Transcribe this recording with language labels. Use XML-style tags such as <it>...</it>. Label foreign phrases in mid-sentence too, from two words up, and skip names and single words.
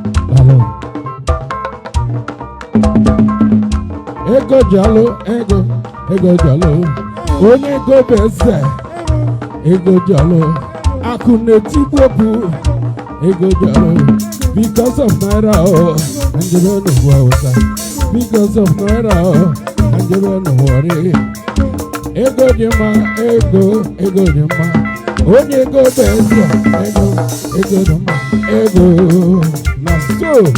<ig>Daalụ. Ego ji ọlụ, ego, ego ji ọlụ. Onye ego bụ eze, ego ji ọlụ. Akụ na-etigbu obu, ego ji ọlụ.</ig> <en>Because of naira, oh, and you don't know who I was at. Because of naira, oh, and you don't know what it is.</en> <ig>Ego dị mma, ego, ego dị mma. Onye ego bụ eze, ego, ego dị mma, ego. Na so.</ig>